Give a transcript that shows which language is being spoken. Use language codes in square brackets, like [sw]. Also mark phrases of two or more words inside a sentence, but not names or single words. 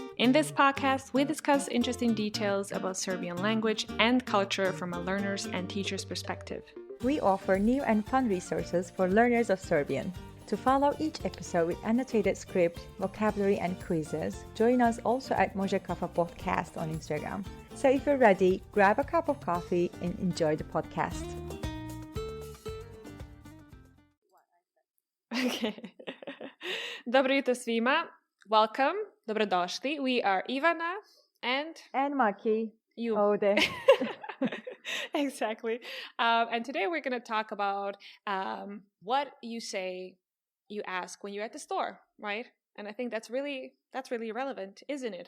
[en] In this podcast, we discuss interesting details about Serbian language and culture from a learner's and teacher's perspective. We offer new and fun resources for learners of Serbian. To follow each episode with annotated script, vocabulary, and quizzes, join us also at Može Kafa Podcast on Instagram. So if you're ready, grab a cup of coffee and enjoy the podcast. Okay. [sr] Dobro jutro svima. [en] Welcome. Dobrodošli. We are Ivana and Maki. You. Ode. Exactly. And today we're going to talk about what you ask when you're at the store, right? And I think that's really relevant, isn't it?